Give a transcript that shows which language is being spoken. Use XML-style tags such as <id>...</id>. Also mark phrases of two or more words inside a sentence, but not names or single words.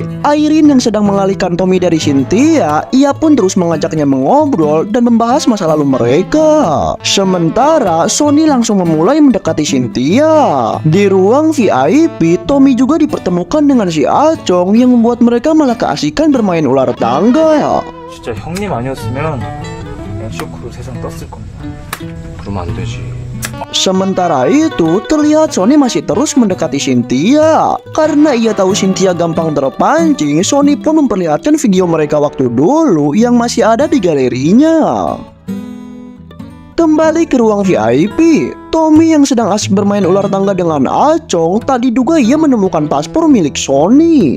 <id>Irene yang sedang mengalihkan Tommy dari Cynthia, ia pun terus mengajaknya mengobrol dan membahas masa lalu mereka. Sementara, Sony langsung memulai mendekati Cynthia. Di ruang VIP, Tommy juga dipertemukan dengan si Achong yang membuat mereka malah keasikan bermain ular tangga.</id> <ko>진짜 형님 아니었으면 그냥 쇼크로 세상 떴을 겁니다. 그러면 안 되지.</ko> <id>Sementara itu, terlihat Sony masih terus mendekati Cynthia. Karena ia tahu Cynthia gampang terpancing, Sony pun memperlihatkan video mereka waktu dulu yang masih ada di galerinya. Kembali ke ruang VIP, Tommy yang sedang asik bermain ular tangga dengan Achong, tadi diduga ia menemukan paspor milik Sony.</id>